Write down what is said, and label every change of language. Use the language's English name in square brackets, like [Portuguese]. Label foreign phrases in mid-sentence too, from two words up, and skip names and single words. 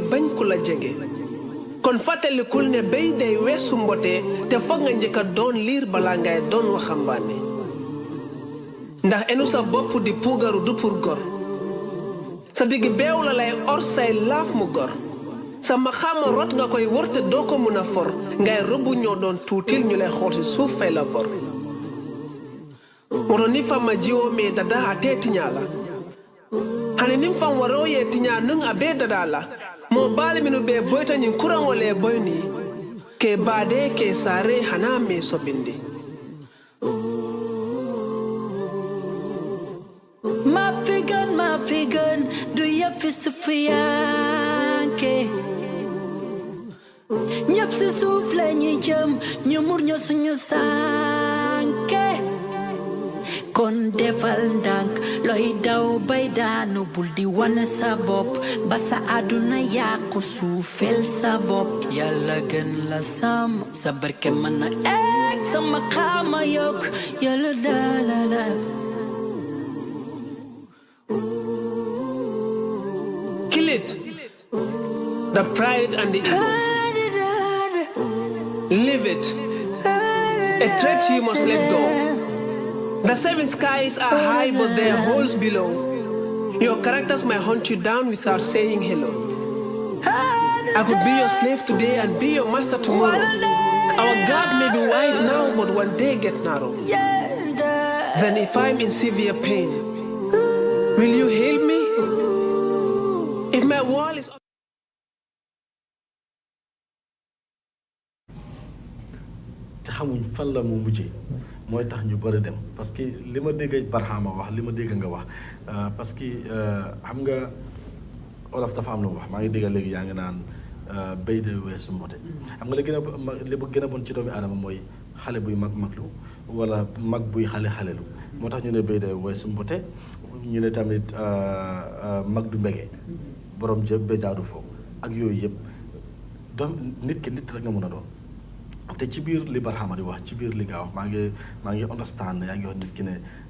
[Wolof] bañ ku la jege kon fàttalikul ne béy day weesu mbote te foog nga njëkk a doon liir balaa ngay doon waxambaane ndax enu sa bopp di puugaru du pour gor sa digg beew la lay or say laaf mu gor sa maxaama rot nga koy wër te doo ko mun a for ngay rëbbu ñoo doon tuutil ñu lay xool ci suuf fay la bor [Mandingo] woto ni fam ma jiwo me dada a te tiña la hani nin fam waro ye tiña nun a be dada la mo baali minu be boyta ñin kuraŋo le boyni ke baade ke saare hana me sobindi [Wolof] ma fi gën du yëfi sufiyanke ñëpp si suuf la ñuy jëm ñu mur ñu suñu sànke kon defal ndànk looy daw bay daanu bul di wane sa bopp ba sa àdduna yàqu suufel sa bopp yàlla gën la sàmm sa barke mën na egg sama xaama yokk yàlla da [English] kill it the pride and the ego live it a trait you must let go. The seven skies are high, but there are holes below. Your characters might hunt you down without saying hello. I could be your slave today and be your master tomorrow. Our God may be wide now, but one day get narrow. Then if I'm in severe pain, will you heal me? If my wall is... [Wolof] xamuñ fan la mu mujjee mooy tax ñu bëri dem [French] parce que [Wolof] li ma dégg Barhama wax li ma dégg nga wax [French] parce que [Wolof] xam nga olof dafa am lu wax maa ngi dégg léegi yaa ngi naan béy de weesu mbote xam nga li gën a bon ci doomi aadama mooy xale buy maglu wala mag buy xalelu moo tax ñu ne béy de weesu mbote ñu ne tamit mag du mbege borom jë béjaadu fo ak yooyu yëpp doom nit ki nit rek nga mën a doon te ci biir li Barhama di wax ci biir li nga wax maa ngi understand yaa ngi wax nit ki ne